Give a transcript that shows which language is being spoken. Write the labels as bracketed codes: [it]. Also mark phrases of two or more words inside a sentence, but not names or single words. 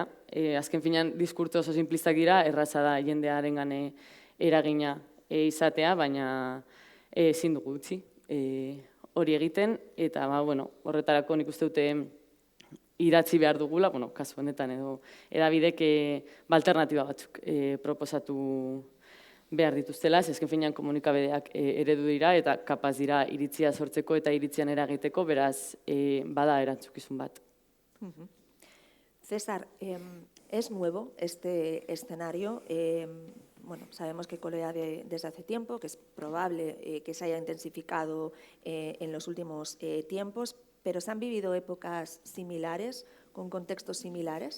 [eu] Azken finean, diskurtso oso simplistak dira, erraza da jendearengan eragina izatea, baina ezin dugu utzi hori egiten, eta horretarako nik uste dute idatzi behar dugula, kasu honetan edo edabidek alternatiba batzuk proposatu behar dituztela, ezken finean komunikabideak eredu dira eta kapaz dira iritzia sortzeko eta iritzian eragiteko, beraz bada erantzukizun bat. [es] César, es nuevo este escenario. Sabemos que colea desde hace tiempo, que es probable que se haya intensificado en los últimos tiempos, pero ¿se han vivido épocas similares, con contextos similares?